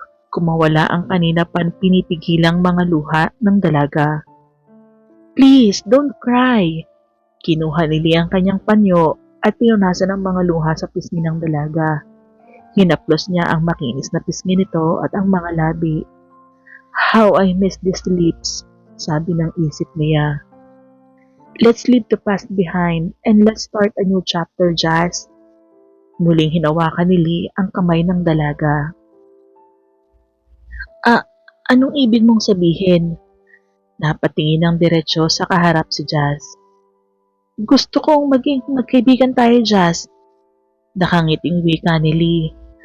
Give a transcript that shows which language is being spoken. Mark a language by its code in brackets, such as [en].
[tl] Kumawala ang kanina pinipigilang mga luha ng dalaga. [en] Please, don't cry. [tl] Kinuha ni Lee ang kanyang panyo at pinunasan ang mga luha sa pisngi ng dalaga. Hinaplos niya ang makinis na pisngi nito at ang mga labi. [en] How I miss these lips, [tl] sabi ng isip niya. [en] Let's leave the past behind and let's start a new chapter, Jazz. [tl] Muling hinawakan ni Lee ang kamay ng dalaga. Anong ibig mong sabihin? Napatingin ng diretsyo sa kaharap si Jazz. Gusto kong maging magkaibigan tayo, Jazz. Nakangiting wika ni Lee.